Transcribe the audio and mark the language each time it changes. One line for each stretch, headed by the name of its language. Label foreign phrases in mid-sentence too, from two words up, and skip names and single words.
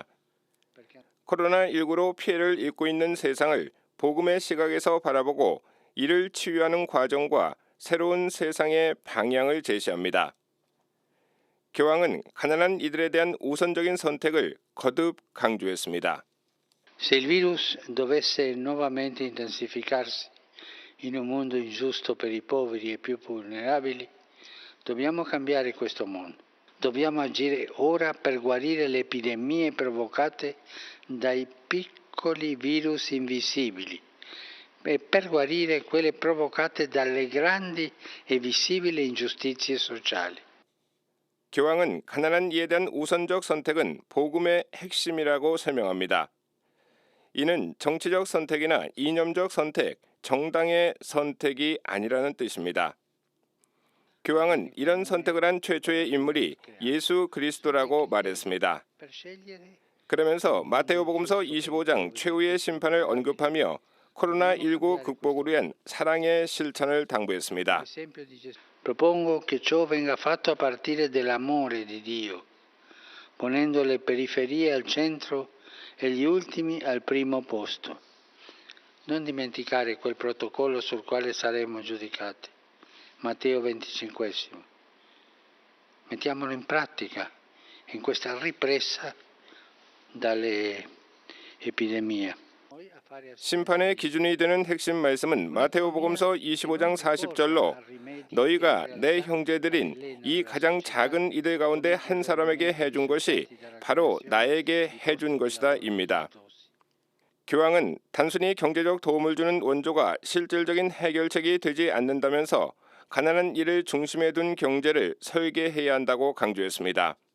Korean: 코로나19로 피해를 입고 있는 세상을 복음의 시각에서 바라보고 이를 치유하는 과정과 새로운 세상의 방향을 제시합니다. 교황은 가난한 이들에 대한 우선적인 선택을 거듭 강조했습니다.
Italian: Se il virus dovesse nuovamente intensificarsi in un mondo ingiusto per i poveri e più vulnerabili, dobbiamo cambiare questo mondo. Dobbiamo agire ora per guarire le epidemie provocate dai piccoli virus invisibili e per guarire quelle provocate dalle grandi e visibili ingiustizie sociali.
Korean: 교황은 가난한 이에 대한 우선적 선택은 복음의 핵심이라고 설명합니다. 이는 정치적 선택이나 이념적 선택, 정당의 선택이 아니라는 뜻입니다. 교황은 이런 선택을 한 최초의 인물이 예수 그리스도라고 말했습니다. 그러면서 마테오복음서 25장 최후의 심판을 언급하며 코로나19 극복을 위한 사랑의 실천을 당부했습니다.
Italian: Propongo che ciò venga fatto a partire dell'amore di Dio, ponendo le periferie al centro e gli ultimi al primo posto. Non dimenticare quel protocollo sul quale saremo giudicati. Matteo 25. Mettiamolo in pratica in questa ripresa dalle epidemie.
Korean: 심판의 기준이 되는 핵심 말씀은 마테오복음서 25장 40절로 너희가 내 형제들인 이 가장 작은 이들 가운데 한 사람에게 해준 것이 바로 나에게 해준 것이다입니다. 교황은 단순히 경제적 도움을 주는 원조가 실질적인 해결책이 되지 않는다면서 가난한 이를 중심에 둔 경제를 설계해야 한다고 강조했습니다.